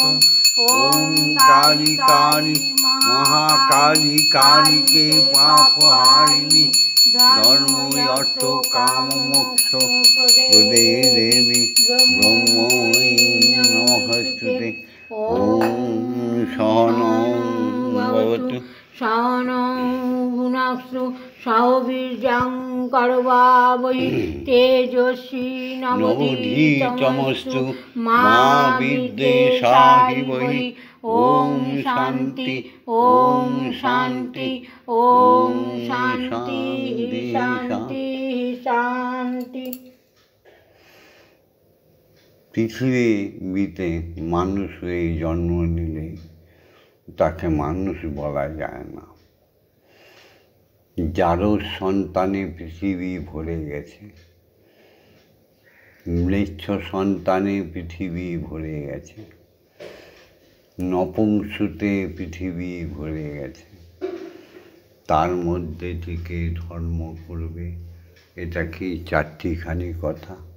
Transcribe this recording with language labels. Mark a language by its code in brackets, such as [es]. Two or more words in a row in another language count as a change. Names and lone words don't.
[sa] ओम काली काली महाकाली कालिके पापहारिणि धर्म अर्थ काम मोक्ष प्रदे देवी ब्रह्ममयी नमस्ते। ओम सहनौ ভবতু সাহনং ভুনাক্তু সাহবীর্যং করবাবহি তেজস্বী নবধীতমস্তু মা বিদ্বেষাহিবহি। ওম শান্তি ওম শান্তি ওম শান্তি শান্তি শান্তি। [bn] পৃথিবীতে মানুষ হয়ে জন্ম নিলে তাকে মানুষ বলা যায় না। যারও সন্তানে পৃথিবী ভরে গেছে, ম্লেচ্ছ সন্তানে পৃথিবী ভরে গেছে, নপুংসুতে পৃথিবী ভরে গেছে, তার মধ্যে থেকে ধর্ম করবে, এটা কি চারটিখানি কথা?